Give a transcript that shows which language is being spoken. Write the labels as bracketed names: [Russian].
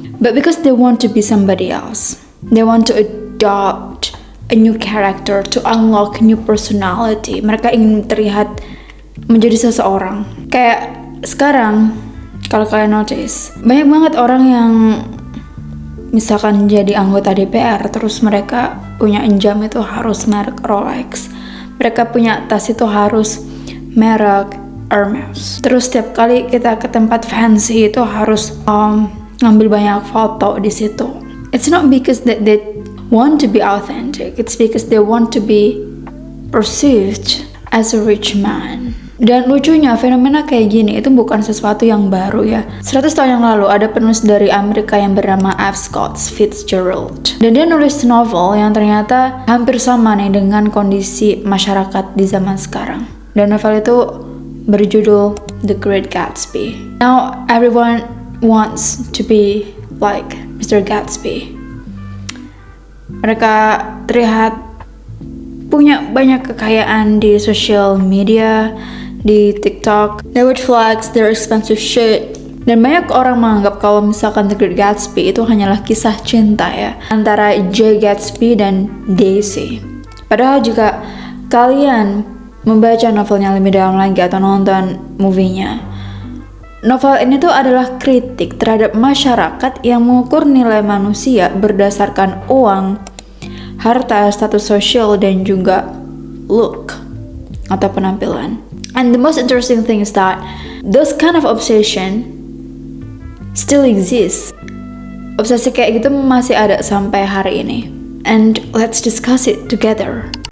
[English] But because they want to be somebody else. They want to adopt a new character, to unlock new personality. [Indonesian] Mereka ingin terlihat menjadi seseorang. Kayak sekarang kalau kalian notice, banyak banget orang yang misalkan jadi anggota DPR, terus mereka punya jam itu harus merek Rolex, mereka punya tas itu harus merek Hermes. Terus setiap kali kita ke tempat fancy itu harus ngambil banyak foto di situ. [English] It's not because that they want to be authentic, it's because they want to be perceived as a rich man. [Indonesian] Dan lucunya, fenomena kayak gini itu bukan sesuatu yang baru ya. 100 tahun yang lalu ada penulis dari Amerika yang bernama F. Scott Fitzgerald. Dan dia nulis novel yang ternyata hampir sama nih dengan kondisi masyarakat di zaman sekarang. Dan novel itu berjudul The Great Gatsby. [English] Now everyone wants to be like Mr. Gatsby. [Indonesian] Mereka terlihat punya banyak kekayaan di social media, di TikTok. [English] They would flex their expensive shit. [Indonesian] Dan banyak orang menganggap kalau misalkan The Great Gatsby itu hanyalah kisah cinta ya, antara Jay Gatsby dan Daisy. Padahal jika kalian membaca novelnya lebih dalam lagi atau nonton movie-nya, novel ini tuh adalah kritik terhadap masyarakat yang mengukur nilai manusia berdasarkan uang, harta, status sosial, dan juga look atau penampilan. [English] And the most interesting thing is that those kind of obsession still exists. [Indonesian] Obsesi kayak gitu masih ada sampai hari ini. [English] And let's discuss it together.